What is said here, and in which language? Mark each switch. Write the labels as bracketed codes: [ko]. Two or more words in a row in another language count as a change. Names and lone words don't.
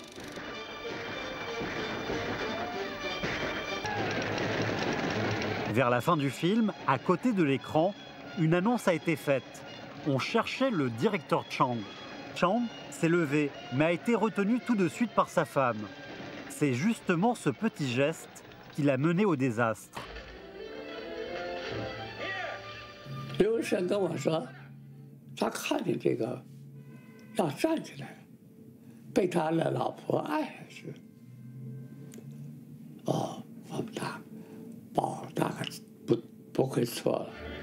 [fr] Vers la fin du film, à côté de l'écran, une annonce a été faite. On cherchait le directeur Chang. Chang s'est levé, mais a été retenu tout de suite par sa femme. C'est justement ce petit geste qui l'a mené au désastre. [zh] 刘生跟我说，他看见这个要站起来，被他的老婆按下去。哦，我们大概不会错了。